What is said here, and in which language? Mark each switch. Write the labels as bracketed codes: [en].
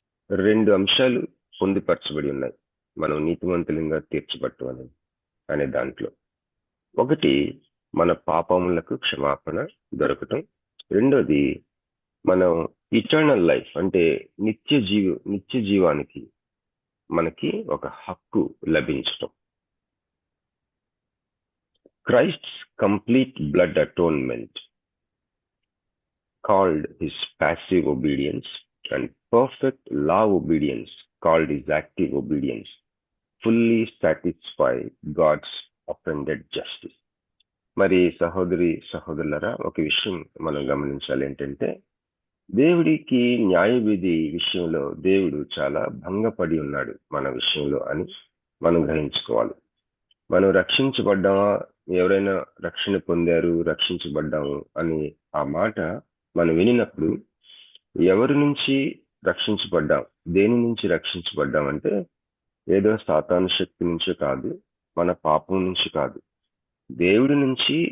[te] 2 అంశాలు పొందుపరచబడి ఉన్నాయి మనం నీతిమంతులంగా తీర్చబట్టం అనే దాంట్లో. ఒకటి, మన పాపములకు క్షమాపణ దొరకటం. రెండోది, మనం ఇటర్నల్ లైఫ్ అంటే నిత్య జీవానికి మనకి ఒక హక్కు లభించటం. [en] Christ's complete blood atonement, called his passive obedience, and perfect law obedience, called his active obedience, fully satisfy God's offended justice. [te] మరి సహోదరులరా, ఒక విషయం మనం గమనించాలి. ఏంటంటే, దేవుడికి న్యాయ విధి విషయంలో దేవుడు చాలా భంగపడి ఉన్నాడు మన విషయంలో అని మనం గ్రహించుకోవాలి. మనం రక్షించబడ్డామా, ఎవరైనా రక్షణ పొందారు, రక్షించబడ్డాము అని ఆ మాట మనం వినినప్పుడు ఎవరి నుంచి రక్షించబడ్డాం, దేని నుంచి రక్షించబడ్డాం అంటే ఏదో సాతాను శక్తి నుంచి కాదు, మన పాపం నుంచి కాదు, దేవుడి నుంచి.